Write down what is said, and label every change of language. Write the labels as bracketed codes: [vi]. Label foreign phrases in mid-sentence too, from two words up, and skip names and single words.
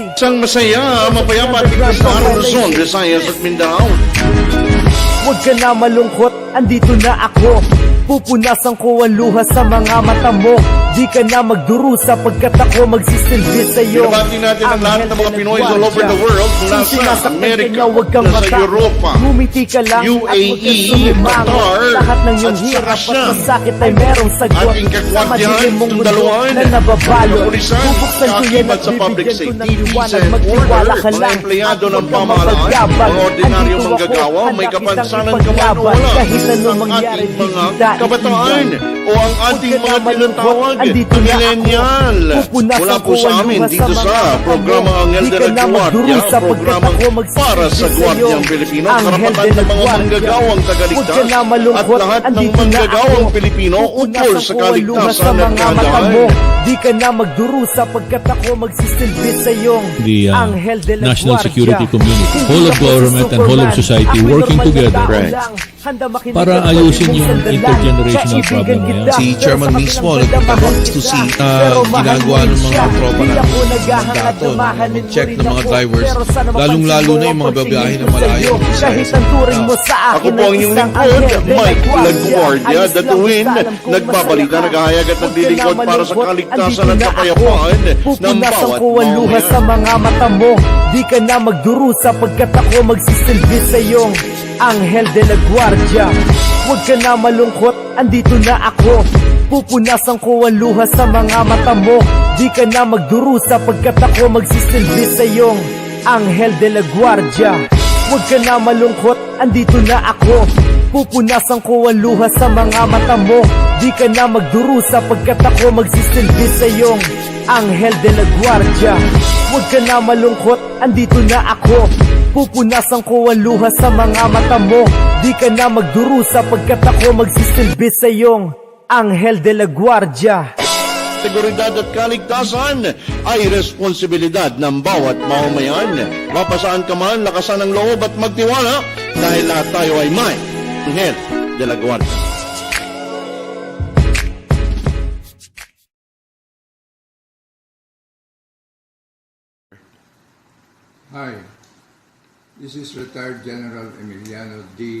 [tl] Isang masaya, mapayapa at ligtas na araw Luzon, Visayas at Mindanao. Huwag ka na malungkot, andito na ako. Pupunasan ko ang luha sa mga mata mo. Di ka na magdurusa pagkat ako magsisilbi sa'yo. Binabati natin ang lahat ng mga Pinoy [en] all over the world, [tl] mula sa Amerika, sa Europa, ngumiti ka lang UAE, Qatar, lahat ng iyong at hirap saka at masakit ay merong sagot. ating Sa kakwatihan, madilim mong mundo sundaluhan, na nababalo, kapulisan, bubuksan ko yan at sa public bibigyan ko ng safety, liwanag. [en] peace and [tl] Magtiwala order, ka mga lang empleyado at ng huwag kang pamahalaan, mapagyabang. mga ordinaryong Andito manggagawa, ako, may handa kapansanan kitang ka man o ipaglaban. wala, Kahit anong ang mangyari, ating di mga kita kabataan iiwan. o ang ating Huwag ka mga na malungkot, tinatawag andito na na ako. millennial. Pupunasan Mula po ko sa ang amin luha dito sa sa mga programa mata mo. Anghel Di de ka la na Guardia, magdurusa pagkat programang ako magsisilbi para sa sa'yo. Guardiang Pilipino, Anghel karapatan de la ng mga Guardia. manggagawang Huwag tagaligtas ka na malungkot, at lahat ng andito na manggagawang ako. Pilipino ukol Pupunasan sa ko ang luha sa kaligtasan at mga mata kagandahan. mo. Di ka na magdurusa pagkat ako magsisilbi sa'yo. [en] The [tl] Anghel de la [en] national [tl] Guardia. [en] security community, [tl] Hindi [en] whole of [tl] ako si [en] government and whole of [tl] Superman. [en] society [tl] Ako'y [en] working [tl] normal na [en] together [tl] tao [en] Right. [tl] lang. Handa makinig para at ayusin pwede mong yung sandalan. intergenerational Kaibigan problem na yan. kita, Si pero Chairman sa mismo kabilang nagpunta banda, doon to mahal see kita. Pero mahal ginagawa mo ng siya. mga tropa Di natin ako naghahangad dato na mahalin mo check rin ng mga ako. drivers, Pero sana lalong-lalo mapansin na yung mo mga ang babiyahe na pagsingil ko malayo. sa'yo. Kahit ang turing mo sa Ako akin po ang ay inyong isang lingkod, Anghel de la Mike Guardia. Guardia, Ayos lang datuin, basta alam kong nagbabalita, masaya ka. naghahayag at Huwag ka naglilingkod na para sa malungkot, kaligtasan andito at na kapayapaan ako. ng Pupunasan bawat ko ang luha sa mamamayan. mga mata mo. Di ka na magdurusa pagkat ako magsisilbi sa'yo. Anghel de la Guardia. Huwag ka na malungkot, andito na ako. Pupunasan ko ang luha sa mga mata mo. Di ka na magdurusa pagkat ako magsisilbi sa'yo. Anghel de la Guardia. Huwag ka na malungkot, andito na ako. Pupunasan ko ang luha sa mga mata mo. Di ka na magdurusa pagkat ako magsisilbi sa'yo. Anghel de la Guardia. Huwag ka na malungkot, andito na ako. Pupunasan ko ang luha sa mga mata mo. Di ka na magdurusa pagkat ako magsisilbi sa'yo. Anghel de la Guardia. Seguridad at kaligtasan ay responsibilidad ng bawat mamamayan. Mapasaan ka man, lakasan ang loob at magtiwala dahil lahat tayo ay may Anghel de la Guardia. [en] Hi, this is retired General Emiliano D.